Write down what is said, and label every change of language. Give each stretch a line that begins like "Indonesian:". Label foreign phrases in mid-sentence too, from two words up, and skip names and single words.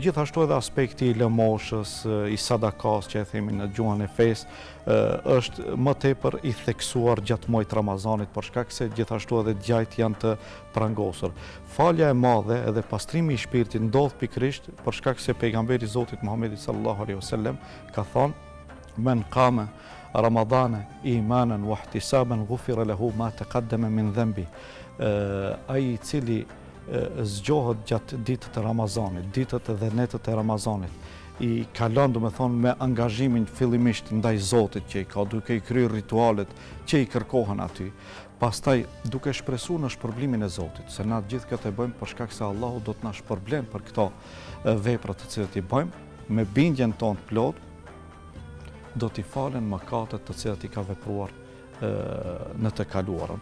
Albanian: Gjithashtu edhe aspekti i lëmoshës, i sadakas që e themi në gjuhën e fesë, është më tepër i theksuar gjatë muajit Ramazanit, për shkak se gjithashtu edhe gjajt janë të prangosur. Falja e madhe edhe pastrimi i shpirtit ndodh pikërisht për shkak se pejgamberi i Zotit Muhamedi
Arabic: صلى الله عليه وسلم
Albanian: ka thënë:
Arabic: "من قام رمضان إيمانا واحتسابا غفر له ما تقدم من ذنبه."
Albanian: Ai i cili zgjohet gjatë ditët e Ramazanit, ditët dhe netët e Ramazanit, i kalon, do me thonë, me angazhimin fillimisht ndaj Zotit që i ka, duke i kryer ritualet që i kërkohen aty. Pastaj duke shpresuar në shpërblimin e Zotit, se na gjithë këtë e bëjmë për shkak se Allahu do të na shpërblen për këto vepra të cilat i bëjmë, me bindjen tonë plot, do t'i falen mëkatet të cilat i ka vepruar në të kaluarën.